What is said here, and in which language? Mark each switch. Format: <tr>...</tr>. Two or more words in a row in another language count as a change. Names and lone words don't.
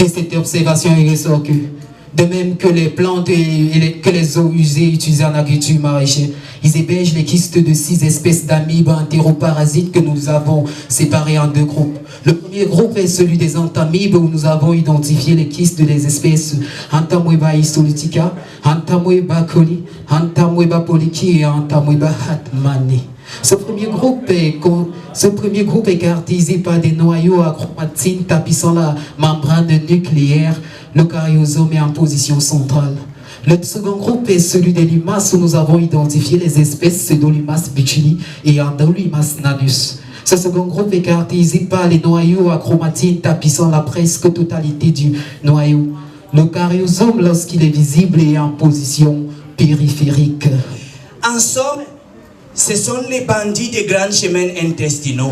<fr>de cette observation, il ressort que de même que les plantes et que les eaux usées utilisées en agriculture maraîchère, ils hébergent les kystes de 6 espèces d'amibes entéroparasites que nous avons séparés en 2 groupes. Le premier groupe est celui des antamibes où nous avons identifié les kystes des espèces Entamoeba histolytica, Entamoeba coli, Entamoeba poliki et Entamoeba hatmani. Ce premier groupe est caractérisé par des noyaux à chromatine tapissant la membrane nucléaire. Le caryosome est en position centrale. Le second groupe est celui des limaces où nous avons identifié les espèces Pseudolimace butuli et Andolimace nanus. Ce second groupe est caractérisé par les noyaux à chromatine tapissant la presque totalité du noyau. Le caryosome, lorsqu'il est visible, est en position périphérique. En somme, ce sont les bandits des grands chemins intestinaux.</fr>